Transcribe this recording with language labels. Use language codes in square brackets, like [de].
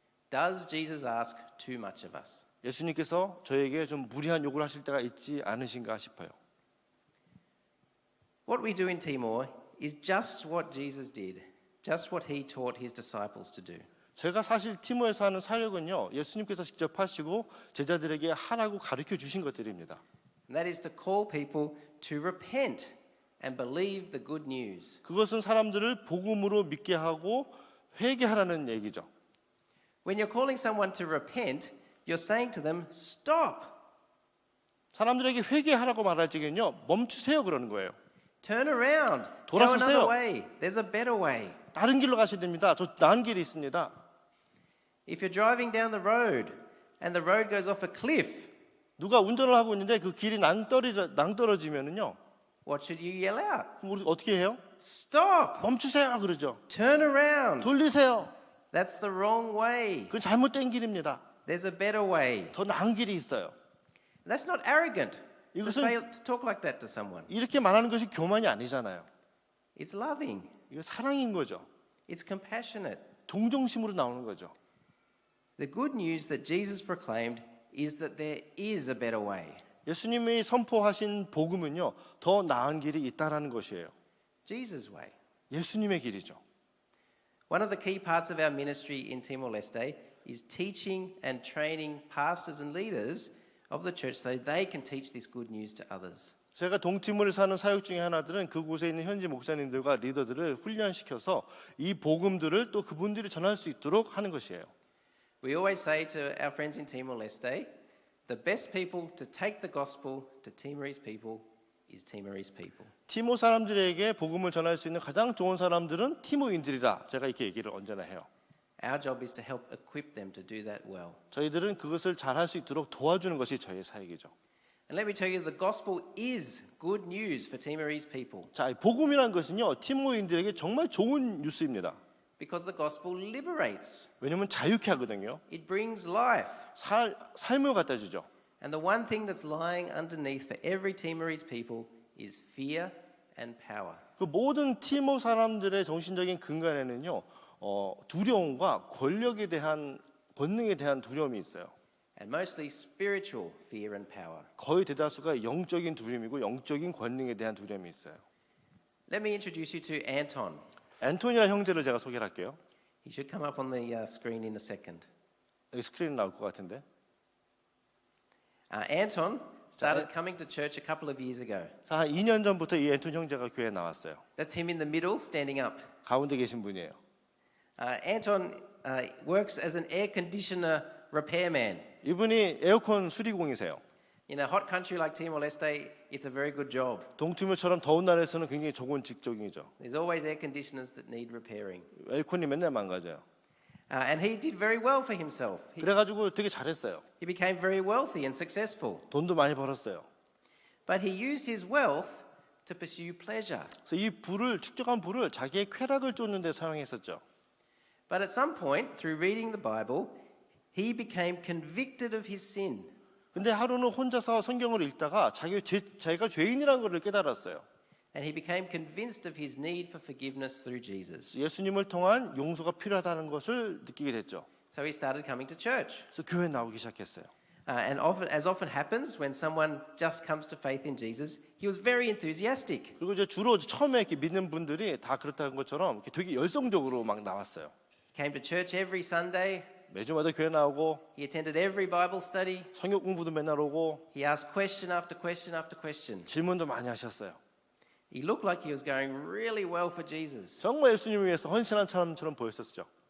[en] Does Jesus ask too much of us? [ko] 예수님께서 저에게 좀 무리한 요구를 하실 때가 있지 않으신가 싶어요. [en] What we do in Timor is just what Jesus did, just what he taught his disciples to do. [ko] 제가 사실 티모에서 하는 사역은요, 예수님께서 직접 하시고 제자들에게 하라고 가르쳐 주신 것들입니다. [en] And that is to call people to repent and believe the good news. [ko] 그것은 사람들을 복음으로 믿게 하고 회개하라는 얘기죠. [en] When you're calling someone to repent, you're saying to them, stop, [ko] 사람들에게 회개하라고 말할 적에는요, 멈추세요 그러는 거예요. [en] turn around, go [ko] 돌아서세요. [en] another way. There's a better way. [ko] 다른 길로 가셔야 됩니다. 저 나은 길이 있습니다. [en] If you're driving down the road and the road goes off a cliff, [ko] 누가 운전을 하고 있는데 그 길이 낭떠러지면은요, [en] what should you yell out? [ko] 그럼 우리 어떻게 해요? [en] Stop, [ko] 멈추세요 그러죠. [en] turn around. [ko] 돌리세요. [en] That's the wrong way. [ko] 그건 잘못된 길입니다. [en] There's a better way. [ko] 더 나은 길이 있어요. [en] That's not arrogant to [ko] 이것은- [en] talk like that to someone. [ko] 이렇게 말하는 것이 교만이 아니잖아요. [en] It's loving. [ko] 이거 사랑인 거죠. [en] It's compassionate. [ko] 동정심으로 나오는 거죠. [en] The good news that Jesus proclaimed is that there is a better way. [ko] 예수님이 선포하신 복음은요, 더 나은 길이 있다라는 것이에요. [en] Jesus' way. [ko] 예수님의 길이죠. [en] One of the key parts of our ministry in Timor-Leste is teaching and training pastors and leaders of the church so they can teach this good news to others. [ko] 제가 동티모르에 사는 사역 중에 하나들은 그곳에 있는 현지 목사님들과 리더들을 훈련시켜서 이 복음들을 또 그분들이 전할 수 있도록 하는 것이에요. [en] We always say to our friends in Timor-Leste, the best people to take the gospel to Timorese people is Timorese people. [ko] 티모 사람들에게 복음을 전할 수 있는 가장 좋은 사람들은 티모인들이라 제가 이렇게 얘기를 언제나 해요. [en] Our job is to help equip them to do that well. [ko] 저희들은 그것을 잘할 수 있도록 도와주는 것이 저희의 사역이죠. [en] And let me tell you, the gospel is good news for Timorese people [ko] 자, 이 복음이라는 것은요, 티모인들에게 정말 좋은 뉴스입니다. [en] because the gospel liberates. [ko] 왜냐하면 자유케 하거든요. [en] It brings life. [ko] 삶을 갖다 주죠. [en] And the one thing that's lying underneath for every Timorese people is fear and power. [ko] 그 모든 티모 사람들의 정신적인 근간에는요, 두려움과 권력에 대한 권능에 대한 두려움이 있어요. [en] And mostly spiritual fear and power. [ko] 거의 대다수가 영적인 두려움이고 영적인 권능에 대한 두려움이 있어요. [en] Let me introduce you to Anton. [ko] 앤토니라 형제를 제가 소개를 할게요. [en] He should come up on the screen in a second. [ko] 여기 스크린 나올 것 같은데. [en] Anton started coming to church a couple of years ago. [ko] 자, 한 2년 전부터 이 앤토니 형제가 교회에 나왔어요. [en] That's him in the middle, standing up. [ko] 가운데 계신 분이에요. [en] Anton works as an air conditioner repairman. [ko] 이분이 에어컨 수리공이세요. [en] In a hot country like Timor-Leste, it's a very good job. [ko] 동티모처럼 더운 나라에서는 굉장히 좋은 직종이죠. [en] There's always air conditioners that need repairing. [ko] 에어컨이 맨날 망가져요. [en] And he did very well for himself. [ko] 그래가지고 되게 잘했어요. [en] He became very wealthy and successful. [ko] 돈도 많이 벌었어요. [en] But he used his wealth to pursue pleasure. [ko] 그래서 이 불을 축적한 불을 자기의 쾌락을 쫓는 데 사용했었죠. [en] But at some point, through reading the Bible, he became convicted of his sin. [ko] 근데 하루는 혼자서 성경을 읽다가 자기가 죄인이라는 것을 깨달았어요. [en] And he became convinced of his need for forgiveness through Jesus. [ko] 예수님을 통한 용서가 필요하다는 것을 느끼게 됐죠. [en] So he started coming to church. [ko] 그래서 교회에 나오기 시작했어요. [en] And as often happens when someone just comes to faith in Jesus, he was very enthusiastic. [ko] 그리고 이제 주로 처음에 이렇게 믿는 분들이 다 그렇다는 것처럼 이렇게 되게 열성적으로 막 나왔어요. [en] He came to church every Sunday. [ko] 매주마다 교회 나오고 [en] He attended every Bible study. [ko] 성경 공부도 맨날 오고 [en] He asked question after question after question. [ko] 질문도 많이 하셨어요. [en] He looked like he was going really well for Jesus. [ko] 정말 예수님을 위해서 헌신한 사람처럼 보였었죠.